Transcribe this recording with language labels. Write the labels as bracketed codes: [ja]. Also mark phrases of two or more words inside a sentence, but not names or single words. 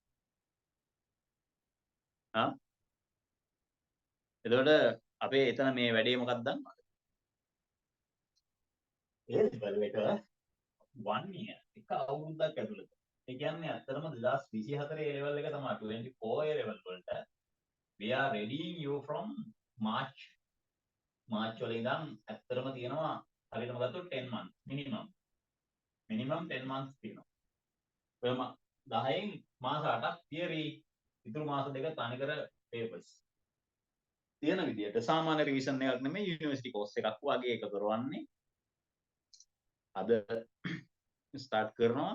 [si] ආ එතකොට අපේ එතන මේ වැඩේ මොකක්ද දන්නවද? ඒ ලෙවල් එක 1 year එක අවුරුද්දක් ඇතුළත. ඒ කියන්නේ ඇත්තටම 2024 ඒ ලෙවල් එක තමයි 24 ඒ ලෙවල් වලට [en] we are readying you from March [si] වල ඉඳන් ඇත්තටම තියෙනවා හරියටම ගත්තොත් [en] 10 months minimum 10 months [si] තියෙනවා. ඔයම 10න් මාස 8ක් theory ඉතුරු මාස දෙක තනිකර papers. තියෙන විදියට සාමාන්‍ය රිවිෂන් එකක් නෙමෙයි යුනිවර්සිටි කෝස් එකක් වගේ එක කරවන්නේ. අද ස්ටාර්ට් කරනවා.